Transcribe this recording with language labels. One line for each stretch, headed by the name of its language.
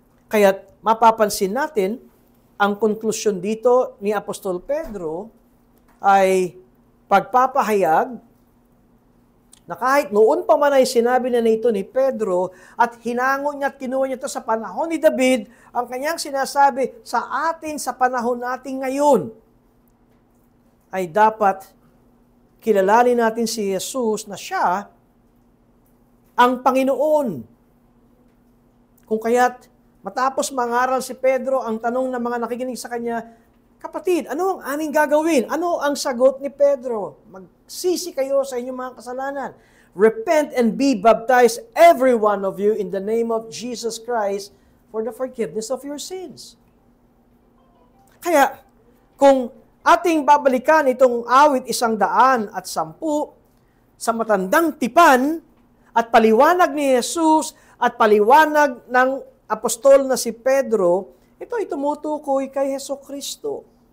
Filipino: Kaya't mapapansin natin, ang konklusyon dito ni Apostol Pedro ay pagpapahayag na kahit noon pa man ay sinabi na ito ni Pedro at hinango niya at kinuha niya ito sa panahon ni David, ang kanyang sinasabi sa atin sa panahon natin ngayon ay dapat kilalanin natin si Jesus na siya ang Panginoon. Kung kaya't matapos mangaral si Pedro, ang tanong ng mga nakikinig sa kanya, kapatid, ano ang aming gagawin? Ano ang sagot ni Pedro? Magsisi kayo sa inyong mga kasalanan.
English: Repent and be baptized, every one of you, in the name of Jesus Christ, for the forgiveness of your sins.
Filipino: Kaya, kung ating babalikan itong awit 110 sa matandang tipan at paliwanag ni Jesus at paliwanag ng apostol na si Pedro, ito ay tumutukoy kay Hesukristo.